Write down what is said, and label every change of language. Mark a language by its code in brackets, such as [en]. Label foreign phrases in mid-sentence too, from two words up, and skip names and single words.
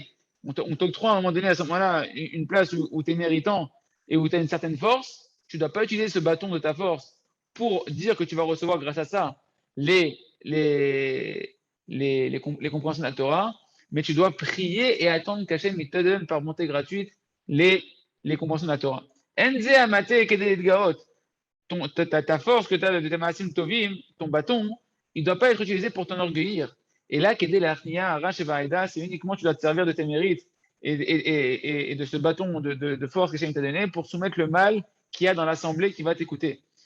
[fr] On t'octroie à un moment donné, à ce moment-là, une place où tu es méritant et où tu as une certaine force. Tu ne dois pas utiliser ce bâton de ta force pour dire que tu vas recevoir grâce à ça les compréhensions de la Torah, mais tu dois prier et attendre qu'Hachem te donne par montée gratuite les compréhensions de la Torah. Enze amate kedei gaot. Ta force que tu as de tes [he] מעשים טובים, [fr] ton bâton, il ne doit pas être utilisé pour t'enorgueillir. Et là, c'est uniquement tu dois te servir de tes mérites et de ce bâton de force que Hachem t'a donné pour soumettre le mal qu'il y a dans l'assemblée qui va t'écouter.